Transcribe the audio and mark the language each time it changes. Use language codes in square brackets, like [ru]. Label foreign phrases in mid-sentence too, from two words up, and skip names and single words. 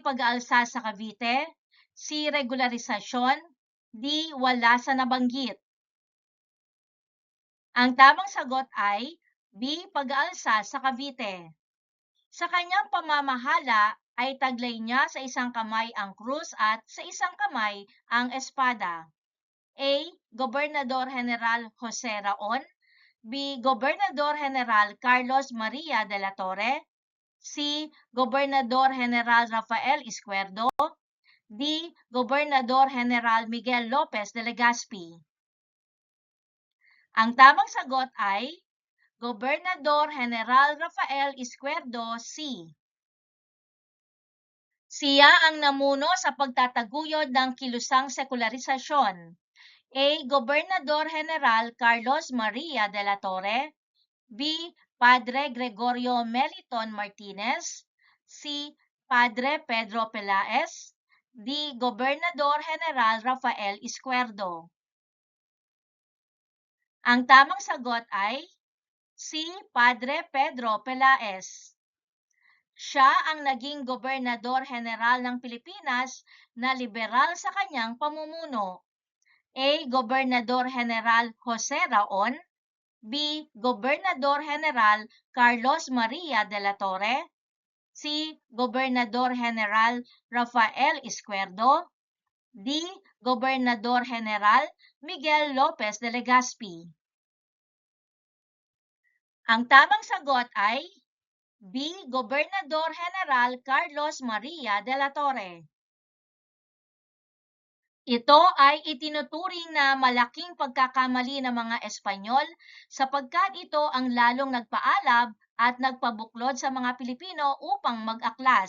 [tl] Pag-aalsa sa Cavite, C. Regularisasyon, D. Wala sa nabanggit. Ang tamang sagot ay B. Pag-aalsa sa Cavite. Sa kanyang pamamahala ay taglay niya sa isang kamay ang krus at sa isang kamay ang espada. A. Gobernador General Jose Raon, B. Gobernador General Carlos Maria de la Torre, C. Gobernador General Rafael Izquierdo, D. Gobernador General Miguel Lopez de Legazpi. Ang tamang sagot ay Gobernador General Rafael Izquierdo, C. Siya ang namuno sa pagtataguyod ng kilusang sekularisasyon. A. Gobernador General Carlos Maria de la Torre, B. Padre Gregorio Meliton Martinez, C. Padre Pedro Pelaez, D. Gobernador General Rafael Izquierdo. Ang tamang sagot ay C. Padre Pedro Pelaez. Siya ang naging Gobernador General ng Pilipinas na liberal sa kanyang pamumuno. A. Gobernador General Jose Raon, B. Gobernador General Carlos Maria de la Torre, C. Gobernador General Rafael Izquierdo, D. Gobernador General Miguel Lopez de Legazpi. Ang tamang sagot ay B. Gobernador General Carlos Maria de la Torre. Ito ay itinuturing na malaking pagkakamali ng mga Espanyol sapagkat ito ang lalong nagpaalab at nagpabuklod sa mga Pilipino upang mag-aklas.